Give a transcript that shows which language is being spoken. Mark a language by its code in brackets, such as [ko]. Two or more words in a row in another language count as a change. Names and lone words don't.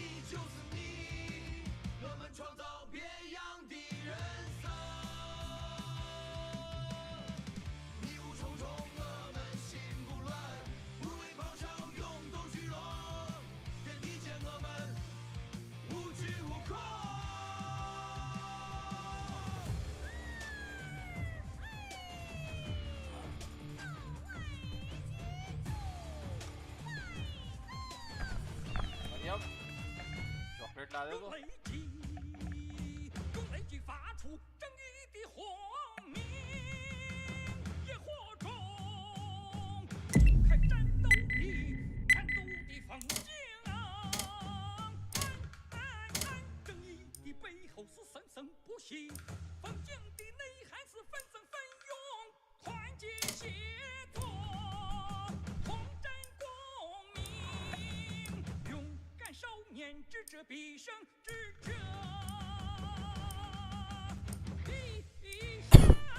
[zh] 你就是你，我们创造别样的人生。迷雾重重，我们心不乱，无畏咆哮，涌动聚落，天地间我们无惧无恐。 [hi] चॉकलेट ला दे तो [zh] 用雷击发出正义的轰鸣，野火中开战斗的风景。正义的背后是生生不息，风景的内涵是纷纷纷涌，团结协作，同振共鸣，勇敢少年智者必胜，智者必胜。